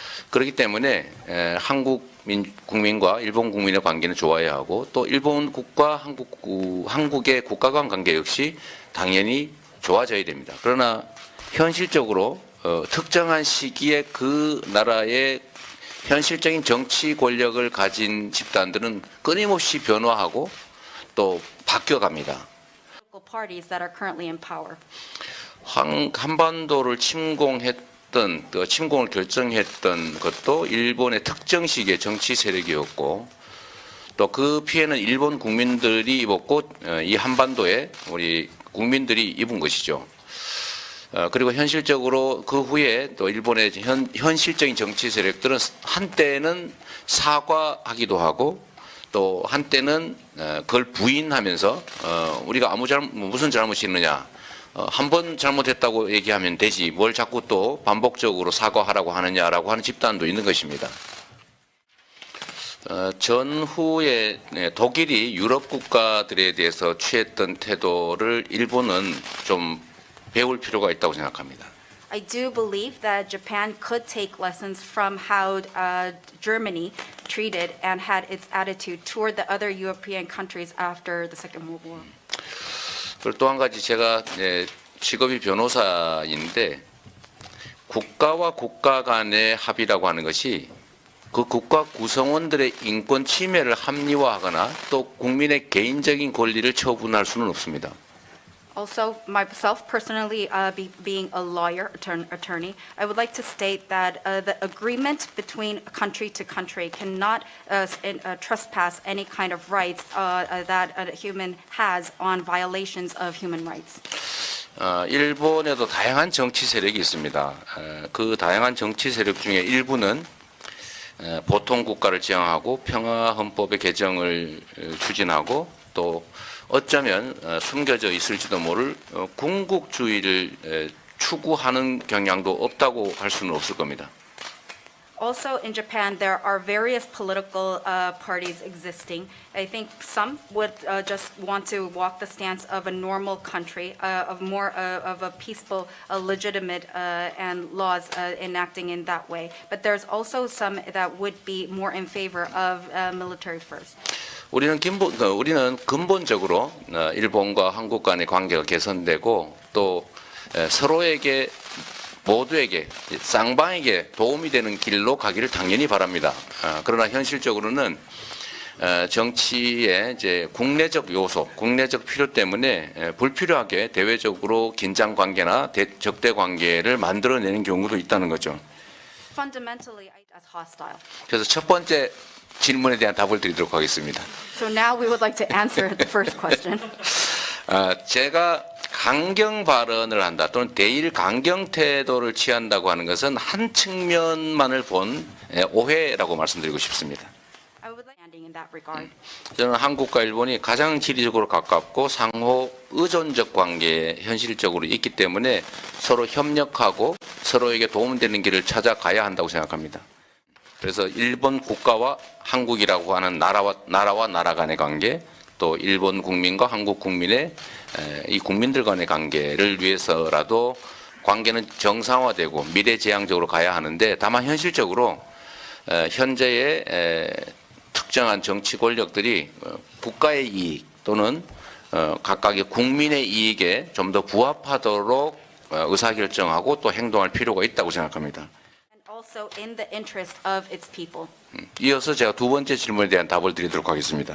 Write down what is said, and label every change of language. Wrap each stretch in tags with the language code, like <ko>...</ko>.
<ko>그렇기 때문에 한국 국민과 일본 국민의 관계는 좋아야 하고 또 일본 국가 한국의 국가 간 관계 역시 당연히 좋아져야 됩니다. 그러나 현실적으로 특정한 시기에 그 나라의 현실적인 정치 권력을 가진 집단들은 끊임없이 변화하고 또 바뀌어갑니다.</ko> <en>Parties that are currently in power.</en> <ko>한반도를 침공했던, 또 침공을 결정했던 것도 일본의 특정 시기의 정치 세력이었고 또 그 피해는 일본 국민들이 입었고 이 한반도에 우리 국민들이 입은 것이죠. 그리고 현실적으로 그 후에 또 일본의 현실적인 정치 세력들은 한때는 사과하기도 하고 또 한때는 그걸 부인하면서 우리가 무슨 잘못이 있느냐, 한 번 잘못했다고 얘기하면 되지 뭘 자꾸 또 반복적으로 사과하라고 하느냐라고 하는 집단도 있는 것입니다. 전후에 독일이 유럽 국가들에 대해서 취했던 태도를 일본은 좀 배울 필요가 있다고 생각합니다.</ko> <en>I do believe that Japan could take lessons from how Germany treated and had its attitude toward the other European countries after the Second World War.</en> <ko>그리고 또 한 가지 제가 직업이 변호사인데 국가와 국가 간의 합의라고 하는 것이 그 국가 구성원들의 인권 침해를 합리화하거나 또 국민의 개인적인 권리를 처분할 수는 없습니다.</ko> <en>Also, myself personally, being a lawyer, attorney, I would like to state that the agreement between country to country cannot trespass any kind of rights that a human has on violations of human rights.</en> <ko>일본에도 다양한 정치 세력이 있습니다. 그 다양한 정치 세력 중에 일부는 보통 국가를 지향하고 평화 헌법의 개정을 추진하고 또 어쩌면 숨겨져 있을지도 모를 군국주의를 추구하는 경향도 없다고 할 수는 없을 겁니다.</ko> <en>Also, in Japan, there are various political parties existing. I think some would just want to walk the stance of a normal country, of more of a peaceful, legitimate, and laws enacting in that way. But there's also some that would be more in favor of military first.</en> <ko>우리는 근본적으로 일본과 한국 간의 관계가 개선되고 또 서로에게 모두에게 쌍방에게 도움이 되는 길로 가기를 당연히 바랍니다. 그러나 현실적으로는 정치의 이제 국내적 요소, 국내적 필요 때문에 불필요하게 대외적으로 긴장 관계나 적대 관계를 만들어내는 경우도 있다는 거죠.</ko> <en>Fundamentally, as hostile.</en> <ko>그래서 첫 번째 질문에 대한 답을 드리도록 하겠습니다.</ko> <en>So now we would like to answer the first question.</en> <ko>제가 강경 발언을 한다 또는 대일 강경 태도를 취한다고 하는 것은 한 측면만을 본 오해라고 말씀드리고 싶습니다.</ko> <en>I would like standing in that regard.</en> <ko>저는 한국과 일본이 가장 지리적으로 가깝고 상호 의존적 관계에 현실적으로 있기 때문에 서로 협력하고 서로에게 도움되는 길을 찾아가야 한다고 생각합니다. 그래서 일본 국가와 한국이라고 하는 나라와 나라 간의 관계, 또 일본 국민과 한국 국민의 이 국민들 간의 관계를 위해서라도 관계는 정상화되고 미래지향적으로 가야 하는데 다만 현실적으로 현재의 특정한 정치 권력들이 국가의 이익 또는 각각의 국민의 이익에 좀 더 부합하도록 의사결정하고 또 행동할 필요가 있다고 생각합니다.</ko> <en>Also in the interest of its people.</en> <ko>이어서 제가 두 번째 질문에 대한 답을 드리도록 하겠습니다.</ko>